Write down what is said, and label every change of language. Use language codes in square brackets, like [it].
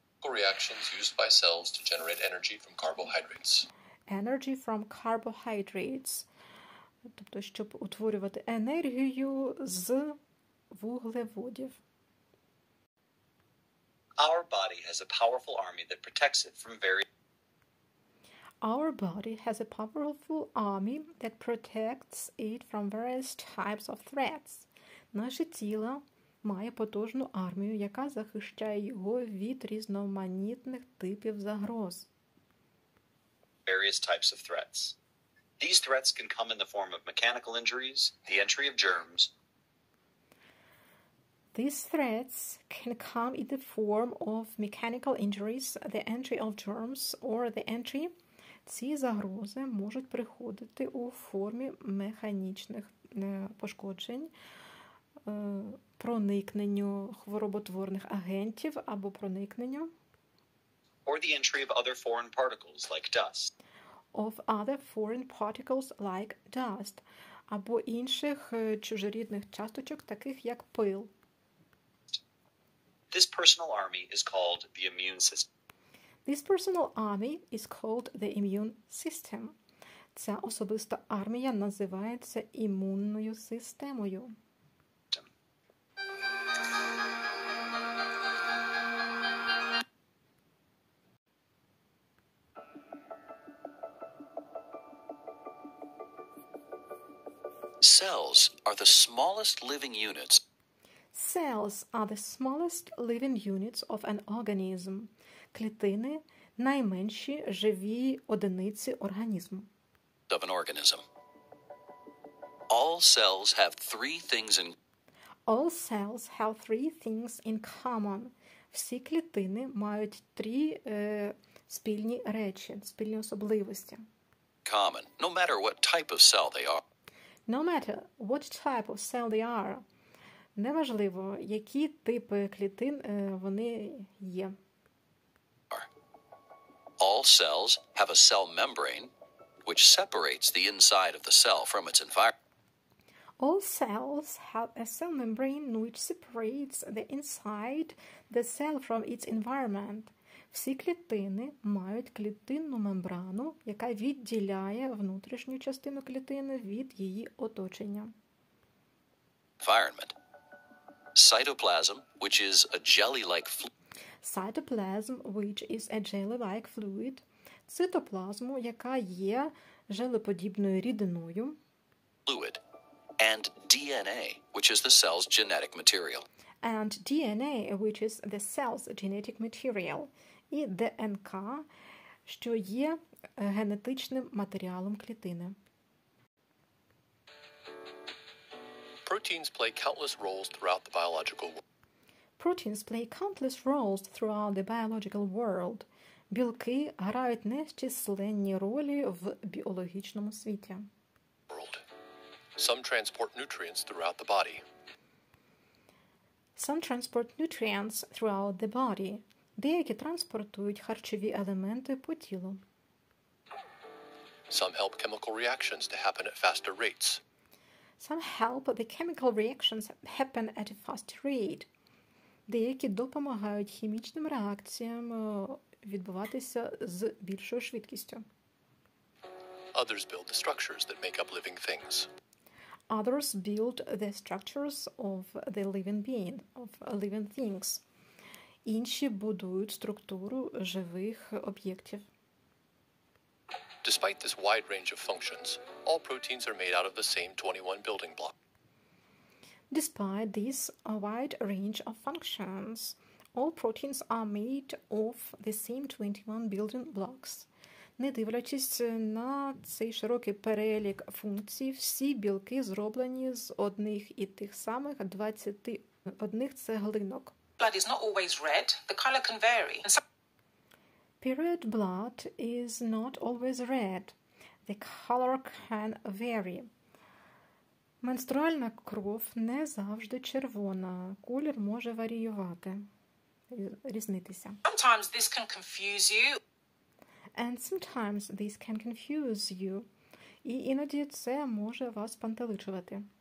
[en] Reactions used by cells to generate energy from carbohydrates. Energy from carbohydrates. [uk] Тобто, щоб утворювати енергію з вуглеводів. [en] Our body has a powerful army that protects it from various Our body has a powerful army that protects it from various types of threats. [uk] Наше тіло має потужну армію, яка захищає його від різноманітних типів загроз. [en] various types of threats. These threats can come in the form of mechanical injuries, the entry of germs. These threats can come in the form of mechanical injuries, the entry of germs, or the entry. [uk] Ці загрози можуть приходити у формі механічних пошкоджень, проникненню хвороботворних агентів або проникненню [en] Or the entry of other foreign particles like dust. Of other foreign particles like dust, [uk] або інших чужорідних часточок, таких як пил. [en] This personal army is called the immune system. This personal army is called the immune system. [uk] Ця особиста армія називається імунною системою. [en] Cells are the smallest living units. Cells are the smallest living units of an organism. [uk] Клітини – найменші живі одиниці організму. [en] Of an organism. All cells have three things in All cells have three things in common. [uk] Всі клітини мають три спільні речі, спільні особливості. [en] common, no matter what type of cell they are. No matter what type of cell they are. [uk] Неважливо, які типи клітин вони є. [en] All cells have a cell membrane, which separates the inside of the cell from its environment. All cells have a cell membrane which separates the inside the cell from its environment. [uk] Всі клітини мають клітинну мембрану, яка відділяє внутрішню частину клітини від її оточення. [en] Environment. Cytoplasm, which is a jelly-like fluid. Cytoplasm, which is a jelly-like fluid. [uk] Цитоплазму, яка є желеподібною рідиною. [en] Fluid. And DNA, which is the cell's genetic material. And DNA, which is the cell's genetic material. [uk] І ДНК, що є генетичним матеріалом клітини. [en] Proteins play countless roles throughout the biological world. Proteins play countless roles throughout the biological world. [uk] Білки грають нечисленні ролі в біологічному світі. [en] Some transport nutrients throughout the body. Some transport nutrients throughout the body. [uk] Деякі транспортують харчові елементи по тілу. [en] Some help chemical reactions to happen at faster rates. Some help the chemical reactions happen at a faster rate. [uk] Деякі допомагають хімічним реакціям відбуватися з більшою швидкістю. [en] Others build the structures that make up living things. Others build the structures of the living being, of living things. [uk] Інші будують структуру живих об'єктів. [en] Despite this wide range of functions, all proteins are made out of the same 21 building blocks. Despite this wide range of functions, all proteins are made of the same 21 building blocks. [uk] Не дивлячись на цей широкий перелік функцій, всі білки зроблені з одних і тих самих 21 цеглинок. [en] Blood is not always red. The color can vary. Period blood is not always red. The color can vary. [uk] Менструальна кров не завжди червона. Колір може варіювати, різнитися. [en] Sometimes this can confuse you. And sometimes this can confuse you. [uk] І іноді це може вас пантеличувати.